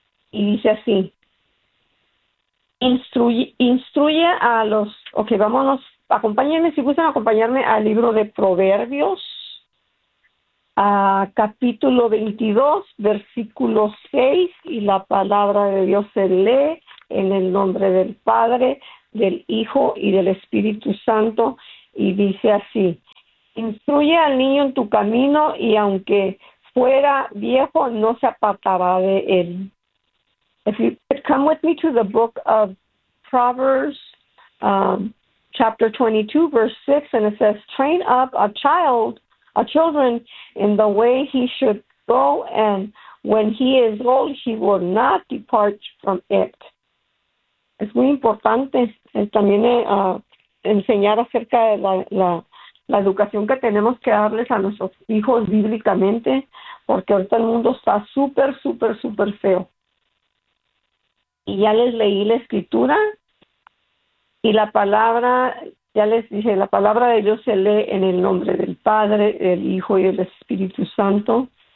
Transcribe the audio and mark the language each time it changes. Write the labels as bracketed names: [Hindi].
[Spanish] Y dice así, instruye a los, ok, vámonos, acompáñenme, si gustan acompañarme al libro de Proverbios, a capítulo 22, versículo 6, y la palabra de Dios se lee en el nombre del Padre, del Hijo y del Espíritu Santo, y dice así. Instruye al niño en tu camino y aunque fuera viejo, no se apartará de él. [English] If you could come with me to the book of Proverbs, chapter 22, verse 6, and it says, train up a children in the way he should go, and when he is old, he will not depart from it. [Spanish] Es muy importante también enseñar acerca de la educación que tenemos que darles a nuestros hijos bíblicamente, porque ahorita el mundo está súper, súper, súper feo. Y ya les leí la escritura y la palabra, ya les dije, la palabra de Dios se lee en el nombre del Padre, del Hijo y del Espíritu Santo.